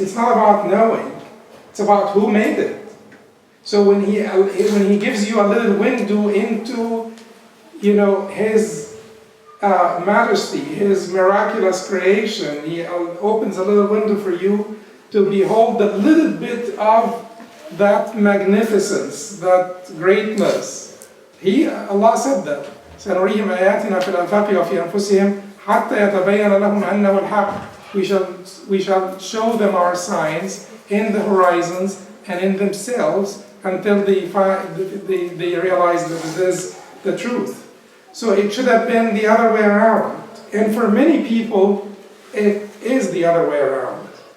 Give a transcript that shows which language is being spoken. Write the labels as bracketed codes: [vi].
[en] It's not about knowing. It's about who made it. So when he gives you a little window into, his majesty, his miraculous creation, he opens a little window for you to behold a little bit of that magnificence, that greatness. Allah said that. [ar] سنريهم آياتنا في الآفاق وفي أنفسهم حتى يتبين لهم أنه الحق. [en] We shall show them our signs in the horizons and in themselves until they realize that it is the truth. So it should have been the other way around. And for many people, it is the other way around.